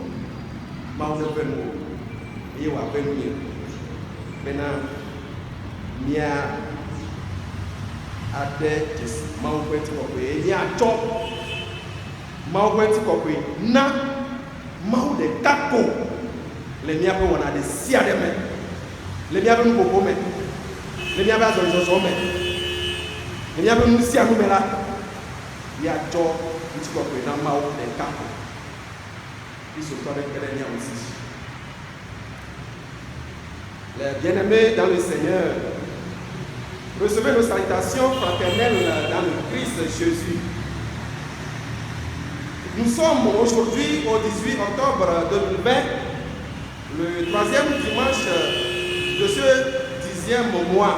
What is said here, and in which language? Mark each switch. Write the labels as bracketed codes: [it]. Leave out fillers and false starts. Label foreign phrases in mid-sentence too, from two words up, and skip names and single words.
[ee] Mawu ne ƒe nu eye wòaƒe nu ye bena mía ade dzesi Mawu ƒe ŋutikɔkɔe eye míatsɔ Mawu ƒe ŋutikɔkɔe na Mawu ɖeka ko le míaƒe wɔna ɖe sia ɖe me, le míaƒe nuƒoƒo me, le míaƒe azɔlizɔzɔ me, le míaƒe nu sia nu me la, míatsɔ ŋutikɔkɔe na Mawu ɖeka ko. Kristotɔ ɖeke ɖe míawo si. [fr] Les bien-aimés dans le Seigneur, recevez nos salutations fraternelles dans le Christ Jésus. Nous sommes aujourd'hui au 18 octobre 2020, le 3e dimanche de ce 10e mois.